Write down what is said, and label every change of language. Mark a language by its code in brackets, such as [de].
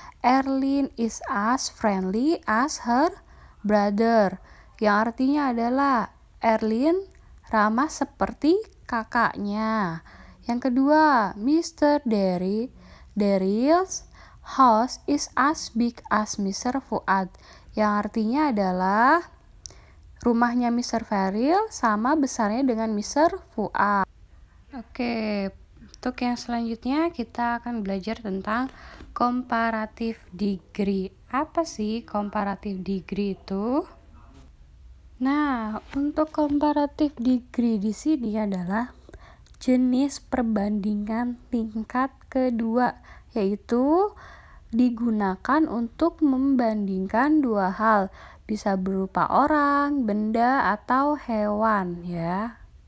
[en] Erlin is as friendly as her brother. [id] Yang artinya adalah Erlin ramah seperti kakaknya. Yang kedua, Mr. [en] Daryl's house is as big as Mr. Fuad. [id] Yang artinya adalah rumahnya Mr. Faril sama besarnya dengan Mr. Fuad. Oke, untuk yang selanjutnya kita akan belajar tentang comparative degree. Apa sih comparative degree itu? Nah, untuk comparative degree di sini adalah jenis perbandingan tingkat kedua, yaitu digunakan untuk membandingkan dua hal, bisa berupa orang, benda, atau hewan ya.